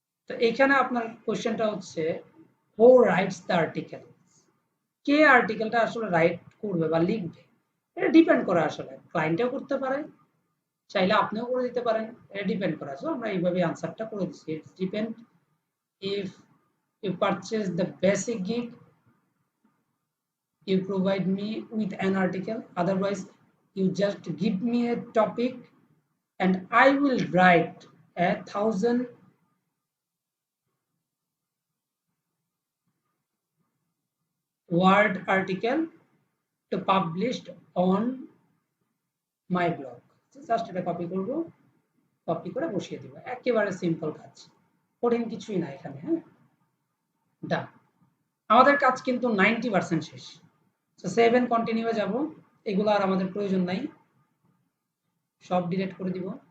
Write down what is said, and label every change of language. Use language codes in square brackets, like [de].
[bn] তো এখানে আপনার কোশ্চেনটা হচ্ছে [en] who writes the article, [bn] কে আর্টিকেলটা আসলে রাইট করবে বা লিখবে, এটা ডিপেন্ড করে। আসলে ক্লায়েন্টও করতে পারে, চাইলে আপনিও করে দিতে পারেন, এটা ডিপেন্ড করে। সো আমরা এইভাবে আনসারটা করে দিচ্ছি। [en] It's depend if you purchase the basic gig, you provide me with an article, otherwise you just give me a topic and I will write 1,000 word article to published on my blog. [bn] Just এটা copy করব, copy করে বসিয়ে দিব, একেবারে simple কাজ, কঠিন কিছুই না এখানে। হ্যাঁ, ডান। আমাদের কাজ কিন্তু 90% শেষ। সো সেভ এন্ড কন্টিনিউয়ে যাব, এগুলো আর আমাদের প্রয়োজন নাই, সব ডিলিট করে দিব।